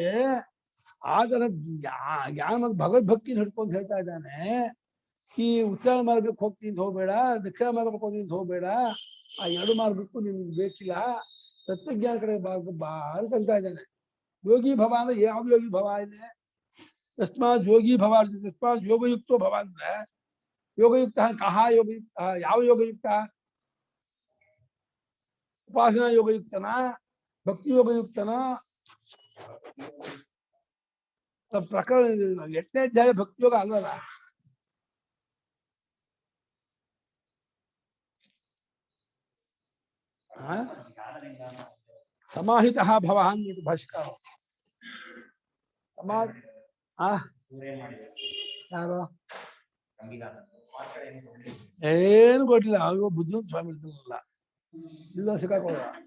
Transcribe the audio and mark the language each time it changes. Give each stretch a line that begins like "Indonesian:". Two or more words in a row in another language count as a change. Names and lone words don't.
Kannada: ಆತರ ಜ್ಞಾನ ಭಗವದ್ಭಕ್ತಿ ಹಿಡ್ಕೊಂಡು ಹೇಳ್ತಾ ಇದ್ದಾನೆ. ಈ ಉತ್ತರ ಮಾರ್ಗಕ್ಕೆ ಹೋಗ್ತೀನಿ ಹೋಗ್ಬೇಡ, ದಕ್ಷಿಣ ಮಾರ್ಗಕ್ಕೆ ಹೋಗ್ತೀನಿ ಹೋಗ್ಬೇಡ, ಆ ಎರಡು ಮಾರ್ಗಕ್ಕೂ ನಿಮ್ಗೆ ಬೇಕಿಲ್ಲ, ತತ್ವಜ್ಞಾನ ಕಡೆ ಬಾ ಅಂತ ಇದ್ದಾನೆ.
Sanskrit: ಯೋಗಿ ಭವ
Kannada: ಅಂದ್ರೆ ಯಾವ
Sanskrit: ಯೋಗಿ ಭವ
Kannada: ಇದೆ?
Sanskrit: ತಸ್ಮಾತ್ ಯೋಗಿ ಭವ, ತಸ್ಮಾತ್ ಯೋಗಯುಕ್ತೋ ಭವ
Kannada: ಅಂದ್ರೆ ಯೋಗಯುಕ್ತ ಕಹ ಯೋಗಯುಕ್ತ, ಯಾವ ಯೋಗಯುಕ್ತ? ಉಪಾಸನಾ ಯೋಗಯುಕ್ತನ, ಭಕ್ತಿ ಯೋಗಯುಕ್ತನ? ಪ್ರಕರಣ 8ನೇ ಅಧ್ಯಾಯ ಭಕ್ತಿ ಯೋಗ ಅಲ್ವಲ್ಲ.
Sanskrit: ಸಮಾಹಿತ ಭವ
Kannada: ಅಂದ್ಬಿಟ್ಟು ಭಾಷ್ಯಕಾರ ಯಾರು ಏನು ಕೊಟ್ಟಿಲ್ಲ, ಅಯ್ಯೋ ಬುದ್ಧಿವಂತ ಸ್ವಾಮಿ ಇರ್ತಿಲ್ಲ, ಇಲ್ಲ ಸಿಕ್ಕಾಕೊಳ್ಳ.